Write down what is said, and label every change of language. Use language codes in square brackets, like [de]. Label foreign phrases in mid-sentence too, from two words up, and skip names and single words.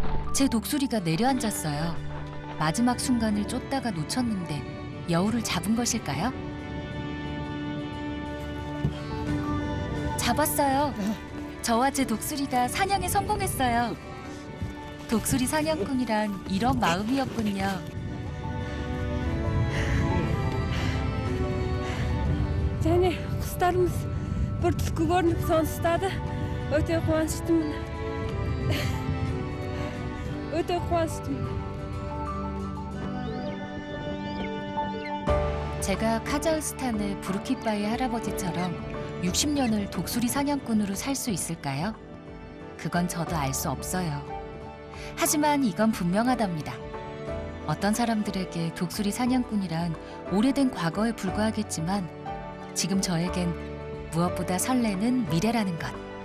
[ko] 제 독수리가 내려앉았어요. 마지막 순간을 쫓다가 놓쳤는데 여우를 잡은 것일까요? 잡았어요. 저와 제 독수리가 사냥에 성공했어요. 독수리 사냥꾼이란 이런 마음이었군요. [kk] және құстарымыз бір түлкі көрініп соны ұстады. Өте қуаныштымын. өте қуаныштымын. [ko] 제가 카자흐스탄의 부르키바의 할아버지처럼 60년을 독수리 사냥꾼으로 살 수 있을까요? 그건 저도 알 수 없어요. 하지만 이건 분명하답니다. 어떤 사람들에게 독수리 사냥꾼이란 오래된 과거에 불과하겠지만 지금 저에겐 무엇보다 설레는 미래라는 것.